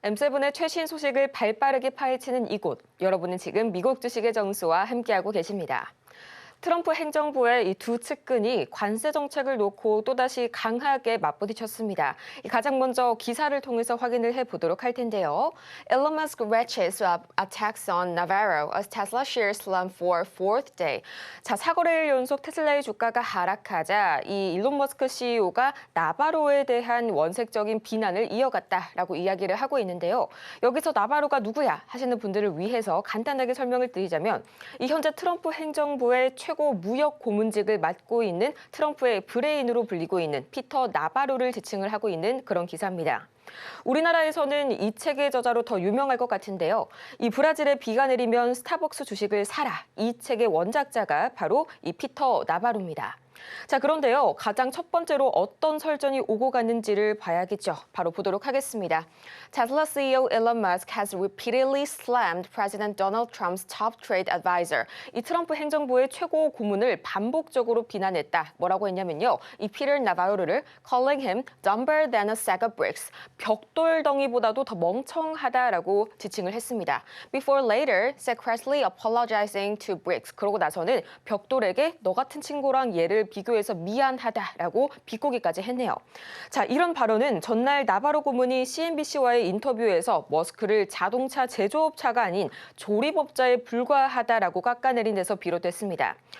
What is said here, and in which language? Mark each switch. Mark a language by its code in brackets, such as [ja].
[ko] M7의 최신 소식을 발빠르게 파헤치는 이곳. 여러분은 지금 미국 주식의 정수와 함께하고 계십니다. 트럼프 행정부의 이 두 측근이 관세 정책을 놓고 또다시 강하게 맞부딪혔습니다. 가장 먼저 기사를 통해서 확인을 해보도록 할 텐데요. [en] Elon Musk ratchets up attacks on Navarro as Tesla shares slump for fourth day. [ko] 자, 4거래일 연속 테슬라의 주가가 하락하자 이 일론 머스크 CEO가 나바로에 대한 원색적인 비난을 이어갔다라고 이야기를 하고 있는데요. 여기서 나바로가 누구야 하시는 분들을 위해서 간단하게 설명을 드리자면 이 현재 트럼프 행정부의 최고 무역 고문직을 맡고 있는 트럼프의 브레인으로 불리고 있는 피터 나바로를 지칭을 하고 있는 그런 기사입니다. 우리나라에서는 이 책의 저자로 더 유명할 것 같은데요. 이 브라질에 비가 내리면 스타벅스 주식을 사라. 이 책의 원작자가 바로 이 피터 나바로입니다. 자, 그런데요. 가장 첫 번째로 어떤 설전이 오고 갔는지를 봐야겠죠. 바로 보도록 하겠습니다. [en] Tesla CEO Elon Musk has repeatedly slammed President Donald Trump's top trade advisor. [ko] 이 트럼프 행정부의 최고 고문을 반복적으로 비난했다. 뭐라고 했냐면요. 이 [en] Peter Navarro를 calling him dumber than a sack of bricks. [ko] 벽돌덩이보다도 더 멍청하다라고 지칭을 했습니다. [en] Before later, secretly apologizing to bricks. [ko] 그러고 나서는 벽돌에게 너 같은 친구랑 얘를 비교해서 미안하다라고 비꼬기까지 했네요. 자, 이런 발언은 전날 나바로 고문이 CNBC와의 인터뷰에서 머스크를 자동차 제조업자가 아닌 조립업자에 불과하다라고 깎아내린 데서 비롯됐습니다.